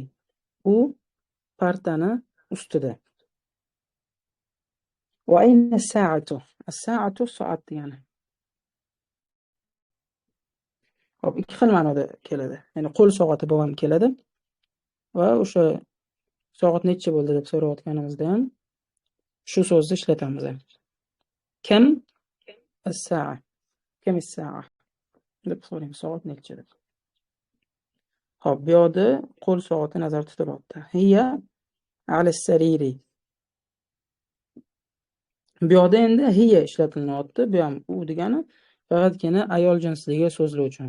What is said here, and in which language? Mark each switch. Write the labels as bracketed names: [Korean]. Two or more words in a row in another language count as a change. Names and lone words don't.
[Uzbek] U partani ustida. [Arabic] وأين الساعة. [Uzbek] As-sa'atu soat degani. Hop, ikki xil ma'noda keladi. Ya'ni qo'l soati bo'lib ham keladi. Va o'sha soat necha bo'ldi deb so'rayotganimizda ham shu so'zni ishlatamiz. [Arabic] كم الساعة. كم الساعة. [Uzbek] deb so'raymiz, soat necha deb. Hop, bu yerda qo'l soati nazarda tutilyapti. [Arabic] هي على السرير. [Uzbek] Bu yerda endi hiya ishlatilyapti. Bu ham u degani faqatgina ayol jinsidagi so'zlar uchun.